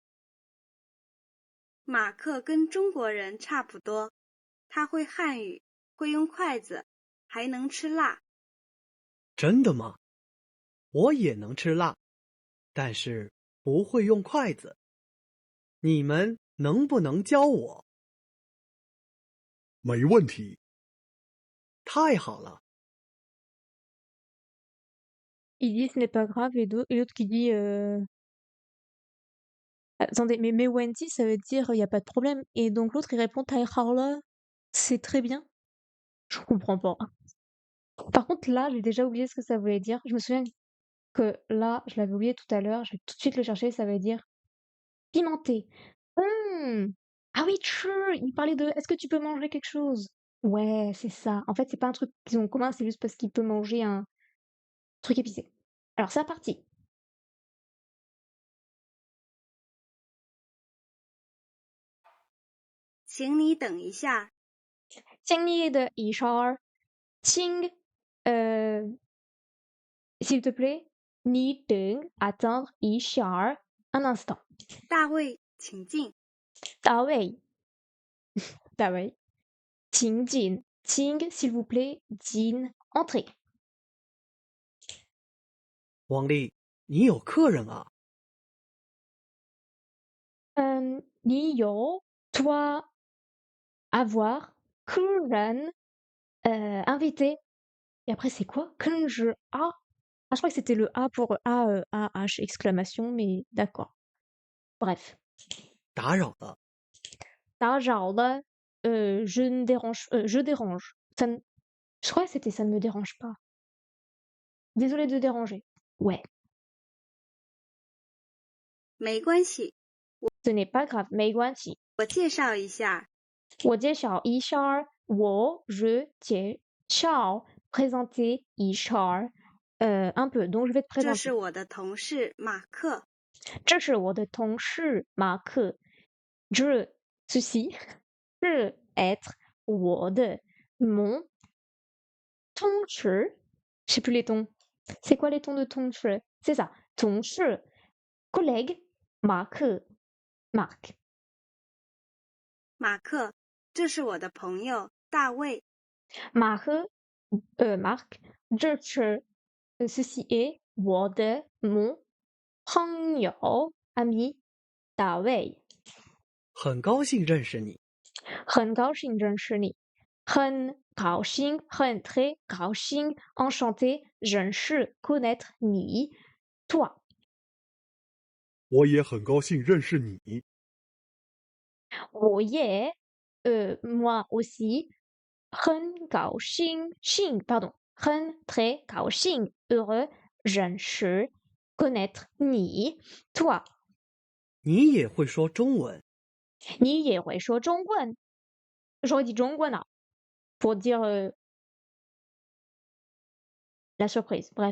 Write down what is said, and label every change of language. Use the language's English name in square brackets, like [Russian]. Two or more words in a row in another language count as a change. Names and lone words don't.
[Chinese] 马克跟中国人差不多，他会汉语，会用筷子，还能吃辣。真的吗？我也能吃辣，但是不会用筷子。你们能不能教我？没问题。太好了。 [French] Il dit ce n'est pas grave et l'autre qui dit attendez, mais Wendy ça veut dire il y a pas de problème et donc l'autre il répond Taïharla, c'est très bien. Je comprends pas. Par contre là, j'ai déjà oublié ce que ça voulait dire. Je me souviens que là, je l'avais oublié tout à l'heure, je vais tout de suite le chercher, ça veut dire pimenté. Ah oui, true, il parlait de est-ce que tu peux manger quelque chose? Ouais, c'est ça. En fait, c'est pas un truc qu'ils ont en commun, c'est juste parce qu'il peut manger un truc épicé. Alors c'est parti. [Chinese] 请你等一下，请你的一勺儿，请 [French] S'il te plaît, [Chinese] 你等 [French] attendre [Chinese] 一下 [French] un instant. [Chinese] 大卫，请进。大卫，大卫，请进，请 [French] s'il vous plaît, 进 entrez. [Chinese] 王丽，你有客人啊？你有 [French] toi avoir 客人 invité. Et après c'est quoi? [Chinese] 跟着 A. [French] Ah, je crois que c'était le A pour A-H exclamation, mais d'accord. Bref. [Chinese] 打扰了，打扰了 [French] je ne dérange je dérange. Ça ne je crois que c'était ça ne me dérange pas. Désolée de déranger. Ouais, [Chinese] 没关系， [French] ce n'est pas grave. [Chinese] 没关系。我介绍一下，我介绍一下， [French] je 介绍 présenter 一下 un peu. Donc je vais te [Chinese] 这 [French] présenter. [Chinese] 是我的同事马克。这是我的同事马克。 [French] Je ceci 是 être [Chinese] 我的 [French] mon 同事 je sais plus les tons. C'est quoi les tons de 同事 C'est ça. 同事 collègue 马克 Marc. [Chinese] 马克，这是我的朋友大卫。 [French] Marc Marc [Chinese] 这是 [French] ceci est [Chinese] 我的 [French] mon 朋友 ami 大卫。 [Chinese] 很高兴认识你。很高兴认识你。很高兴，很 très 高兴 enchanté 认识 connaître 你 toi。我也很高兴认识你。我也 [French] moi aussi [Chinese] 很高兴兴 pardon 很 très 高兴 heureux 认识 connaître 你 toi。你也会说中文？你也会说中文 [French] ？j'aurais dit [Chinese] 中文啊 [French] pour dire la surprise. Bref.